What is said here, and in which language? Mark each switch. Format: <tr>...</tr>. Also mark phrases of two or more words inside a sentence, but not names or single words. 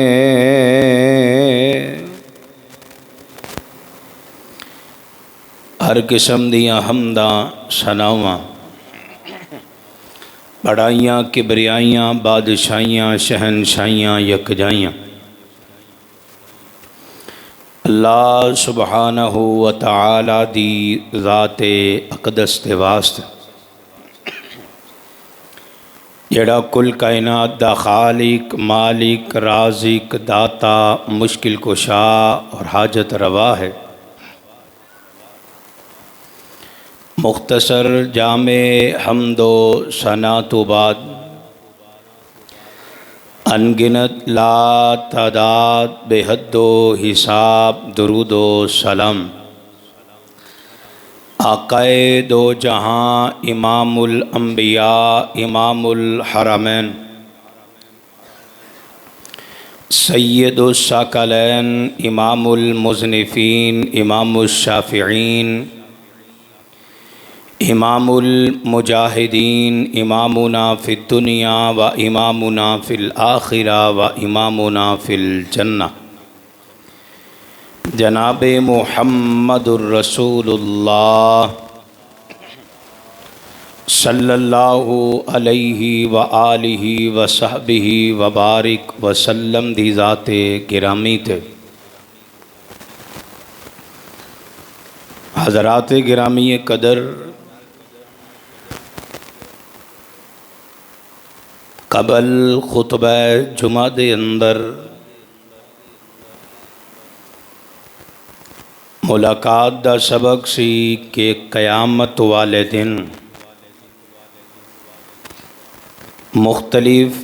<pa>ہر قسم دیاں حمداں ثناواں وڈیائیاں کبریائیاں بادشاہیاں شہنشاہیاں یکجائیاں</pa> <ar>الله سبحانه وتعالى</ar> <pa>دی ذات اقدس دے واسطے، جیڑا کل کائنات دا خالق مالک رازق داتا مشکل کشا اور حاجت روا ہے. مختصر جامع حمد و ثنا تو بعد</pa> <ur>ان گنت لا تعداد بے حد و حساب درود و سلام آقائے دو جہاں</ur> <ar>إمام الأنبياء إمام الحرمين سيد الثقلين إمام المصنفين إمام الشافعين إمام المجاهدين إمامنا في الدنيا وإمامنا في الآخرة وإمامنا في الجنة جناب محمد رسول الله صلى الله عليه وآله وصحبه وبارك وسلم</ar> <pa>دی ذات گرامی تے. حضرات گرامی قدر، قبل خطبہ جمعہ دے اندر ملاقات دا سبق سی کہ قیامت والے دن مختلف</pa>